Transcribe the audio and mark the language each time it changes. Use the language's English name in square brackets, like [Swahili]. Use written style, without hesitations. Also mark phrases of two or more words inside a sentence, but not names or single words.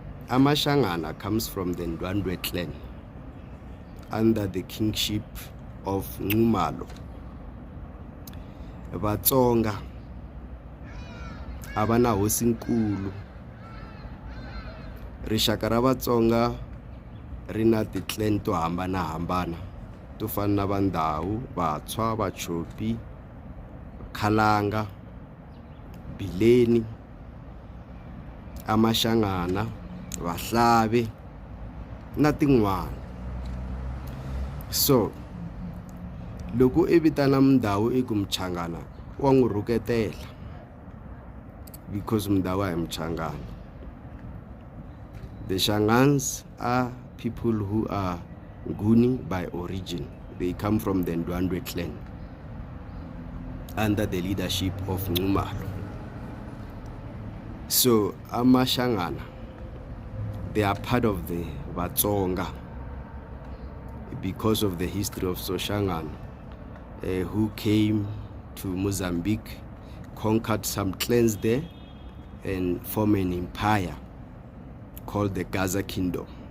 [English] Amashangana comes from the Ndwandwe clan under the kingship of Nxumalo. [Tsonga] Vatsonga abana hosinkulu. Rixaka ra Vatsonga ri na ti-clan to hambanahambana to fana na Vandhawu, Vatswa, Vachopi, Khalanga, Bileni, Amashangana, Vahlave na tin'wana. So loko i vitana Mndhawu i ku Mchangana wa n'wi rhuketela because Mndhawu a hi Mchangana. [English] The Shangans are people who are Nguni by origin. They come from the Ndwandwe clan under the leadership of Nxumalo. So Amashangana, they are part of the Vatsonga because of the history of Soshangan, who came to Mozambique, conquered some clans there, and formed an empire called the Gaza Kingdom.